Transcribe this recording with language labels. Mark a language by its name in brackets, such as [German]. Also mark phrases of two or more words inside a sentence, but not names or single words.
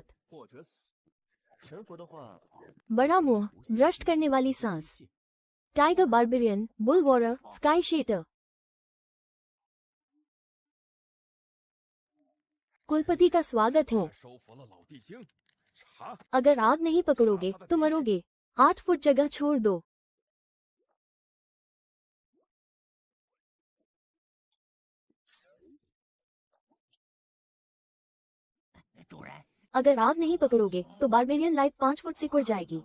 [Chinese] 或者死。神佛的话， [Hindi] बड़ा मोह, भ्रष्ट करने वाली सांस। टाइगर बार्बेरियन, बुल वॉरर, स्काई शेटर। कुलपति का स्वागत है। [Chinese] 收服了老地精。查， [Hindi] अगर आग नहीं पकड़ोगे तो मरोगे। 8 फुट जगह छोड़ दो। अगर आग नहीं पकड़ोगे तो बार्बेरियन लाइफ 5 फुट से कुड़ जाएगी।